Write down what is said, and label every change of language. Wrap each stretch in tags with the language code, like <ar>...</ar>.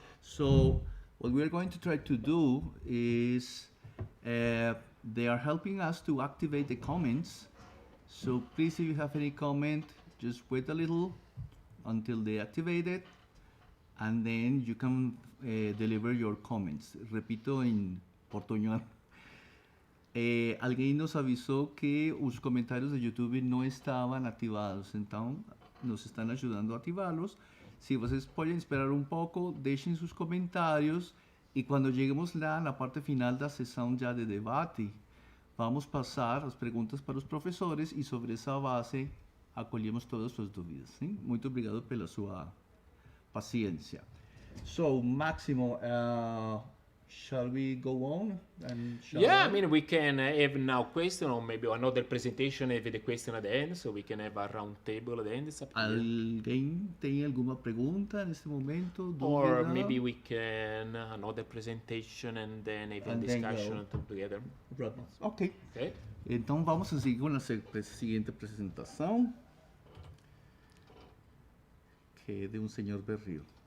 <en>So what we're going to try to do is they are helping us to activate the comments. So please, if you have any comment, just wait a little until they activate it, and then you can deliver your comments.</en> <es>Repito en portuñol.</es> <pt>Alguém nos avisou que os comentários de YouTube não estavam ativados, então nos estão ajudando a ativá-los. Se vocês podem esperar um pouco, deixem seus comentários e quando cheguemos lá na parte final da sessão já de debate, vamos passar as perguntas para os professores e sobre essa base acolhemos todas as suas dúvidas. Sim? Muito obrigado pela sua paciência.</pt> <en>So, Máximo, shall we go on? Yeah, I mean, we can have now question or maybe another presentation with the question at the end, so we can have a round table at the end.</en> <es>¿Alguien</es> <pt>tem alguma pergunta neste momento?</pt> <en>Or maybe we can another presentation and then have a discussion together. Ok. Okay.</en> <pt>Então vamos a seguir com a seguinte apresentação, que é de um senhor Berrio.</pt>